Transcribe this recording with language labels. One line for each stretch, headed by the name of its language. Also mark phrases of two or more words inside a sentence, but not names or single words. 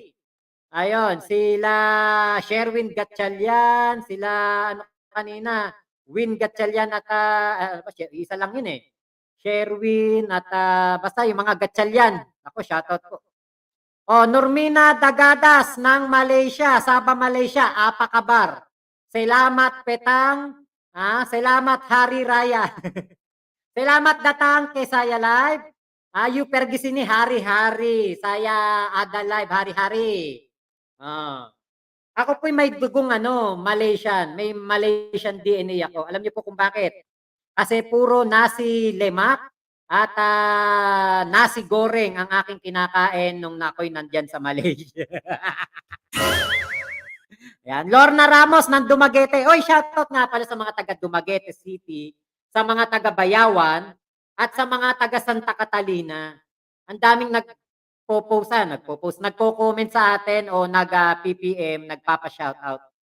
Filipino: Ayun, sila Sherwin Gatchalian, sila ano kanina, Win Gatchalian at isa lang yun eh. Sherwin at basta yung mga Gatchalian. Ako, shoutout po. Normina Dagadas ng Malaysia, Sabah, Malaysia, apakabar.
Malay: Salamat Petang, salamat Hari Raya. Salamat datang kay saya live. You pergi sini hari-hari. Saya ada live hari-hari.
Filipino: Ako po may dugong Malaysian. May Malaysian DNA ako. Alam niyo po kung bakit? Kasi puro nasi lemak at nasi goreng ang aking kinakain nung ako'y nandyan sa Malaysia. Yan. Lorna Ramos ng Dumaguete. Oy, shoutout nga pala sa mga taga Dumaguete City, sa mga taga Bayawan, at sa mga taga Santa Catalina. Ang daming nagko-comment sa atin o nag-PPM, nagpapa-shoutout.